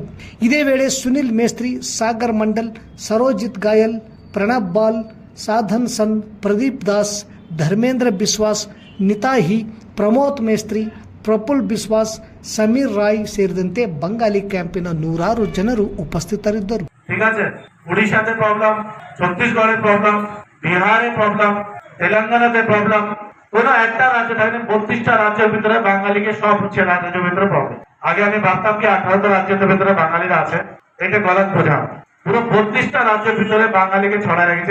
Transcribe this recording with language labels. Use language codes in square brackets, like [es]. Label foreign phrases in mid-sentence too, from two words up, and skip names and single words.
[kn] ಇದೇ ವೇಳೆ ಸುನಿಲ್ ಮೇಸ್ತ್ರಿ, ಸಾಗರ್ ಮಂಡಲ್, ಸರೋಜಿತ್ ಗಾಯಲ್, ಪ್ರಣಬ್ ಬಾಲ್, ಸಾಧನ್ ಸನ್, ಪ್ರದೀಪ್ ದಾಸ್, ಧರ್ಮೇಂದ್ರ ಬಿಸ್ವಾಸ್, ನಿತಾಹಿ, ಪ್ರಮೋದ್ ಮೇಸ್ತ್ರಿ, ಪ್ರಫುಲ್ ಬಿಸ್ವಾಸ್, ಸಮೀರ್ ರಾಯ್ ಸೇರಿದಂತೆ ಬಂಗಾಲಿ ಕ್ಯಾಂಪಿನ 100 ಜನರು ಉಪಸ್ಥಿತರಿದ್ದರು. [bn] ওড়িশাতে প্রবলেম, ছত্তিশগড়ে প্রবলেম, বিহারে প্রবলেম, তেলেঙ্গানাতে প্রবলেম, কোনো একটা রাজ্য থাকে 32টা রাজ্যের ভিতরে বাঙালিকে সব হচ্ছে রাজ্যের ভিতরে প্রবলেম। আগে আমি ভাবতাম কি 18টা রাজ্যের ভিতরে বাঙালিরা আছে, এটা গলত বোঝা। পুরো 32টা রাজ্যের ভিতরে বাঙালিকে ছড়ায় রেখেছে।